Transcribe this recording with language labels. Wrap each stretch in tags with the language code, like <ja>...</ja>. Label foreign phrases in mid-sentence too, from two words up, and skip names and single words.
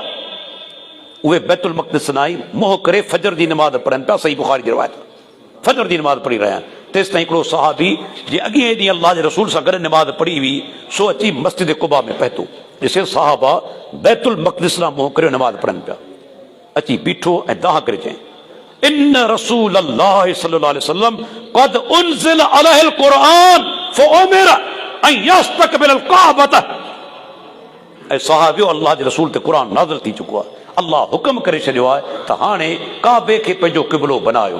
<sd>उहे बैतुल मक़दिस न आई मोह करे फजर जी नमाज़ पढ़नि पिया। सही बुखारी जी रिवायत, फजर जी नमाज़ पढ़ी रहिया आहिनि। तेसि ताईं हिकिड़ो सहाबी जे अॻिए ॾींहुं अल्लाह जे रसूल सां गॾु नमाज़ पढ़ी हुई, सो अची मस्जिद कुबा में पहुतो। ॾिसे साहबा बैतुल मक़दिस लाइ मोह करे नमाज़ पढ़नि पिया। अची बीठो ऐं दाह करे चई,</sd> <ar>إن رسول الله صلى الله عليه وسلم قد أنزل عليه القرآن فأمر أن يستقبل الكعبة.</ar> <sd>ऐं सहाबियो अल्लाह जे रसूल ते क़ुरान नाज़िल थी चुको आहे। अल्लाह हुक्म करे छॾियो आहे त हाणे काबे खे पंहिंजो क़िबलो बनायो।</sd>